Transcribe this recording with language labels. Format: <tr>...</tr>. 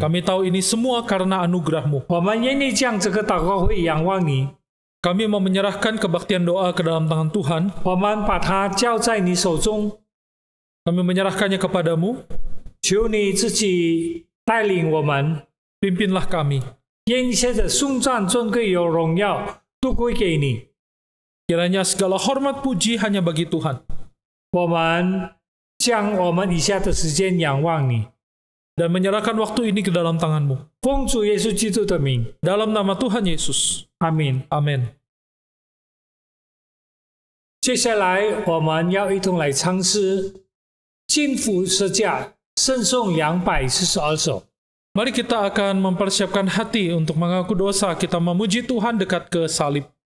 <id>kami tahu ini semua karena anugerah-Mu.</id> <zh>我们愿意将这个祷告会仰望你，</zh> <id>Kami mau menyerahkan kebaktian doa ke dalam tangan Tuhan.</id> <zh>我们把它交在你手中，</zh> <id>Kami menyerahkannya kepadamu.</id> <zh>求你自己带领我们，</zh> <id>Pimpinlah kami.</id> <zh>愿一切的颂赞、尊贵、有荣耀都归给你。</zh> <id>Kiranya segala hormat puji hanya bagi Tuhan.</id> <zh>我们将我们以下的时间仰望你，</zh> <id>Dan menyerahkan waktu ini ke dalam tangan-Mu.</id> <zh>奉主耶稣基督的名，</zh> <id>Dalam nama Tuhan Yesus.</id> <zh>阿门。</zh> <id>Amin.</id> <zh>接下来我们要一同来唱诗金福十架圣颂242首。</zh> <id>Mari kita akan mempersiapkan hati untuk mengaku dosa, kita memuji Tuhan dekat ke salib.</id>